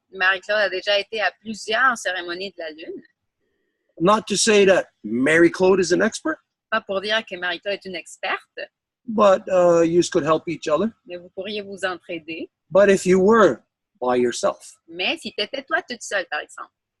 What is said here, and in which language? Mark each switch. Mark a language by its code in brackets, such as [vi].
[fr] Marie-Claude a déjà été à plusieurs cérémonies de la Lune. [en] Not to say that Marie-Claude is an expert, [fr] Pas pour dire que Marie-Claude est une experte, [en] but you could help each other. [fr] mais vous pourriez vous entraider. [en] But if you were by yourself, [fr] Mais si tu étais toi toute seule, par exemple,